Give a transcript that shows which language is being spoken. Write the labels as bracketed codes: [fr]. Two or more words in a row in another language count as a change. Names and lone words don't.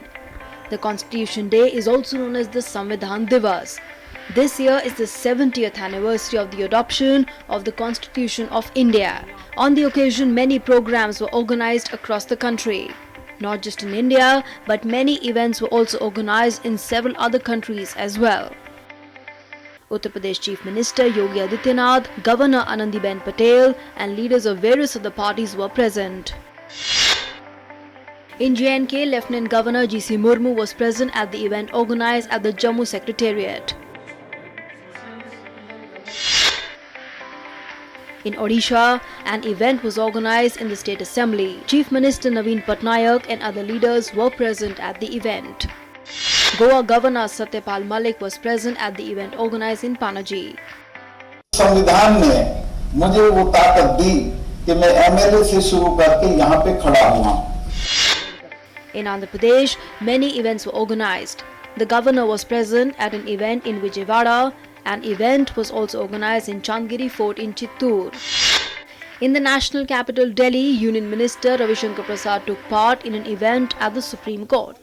[en] The Constitution Day is also known as the Samvidhan Divas. This year is the 70th anniversary of the adoption of the Constitution of India. On the occasion, many programs were organized across the country. Not just in India, but many events were also organized in several other countries as well. Uttar Pradesh Chief Minister Yogi Adityanath, Governor Anandiben Patel and leaders of various other parties were present. In J&K, Lieutenant Governor G.C. Murmu was present at the event organized at the Jammu Secretariat. In Odisha, an event was organized in the State Assembly. Chief Minister Naveen Patnaik and other leaders were present at the event. Goa Governor Satyapal Malik was present at the event organized in Panaji. [hi] संविधान ने मुझे वो ताकत दी कि मैं एमएलए से शुरू करके यहाँ पे खड़ा हुआ. [en] In Andhra Pradesh, many events were organized. The governor was present at an event in Vijayawada. An event was also organized in Chandgiri Fort in Chittoor. In the national capital Delhi, Union Minister Ravi Shankar Prasad took part in an event at the Supreme Court.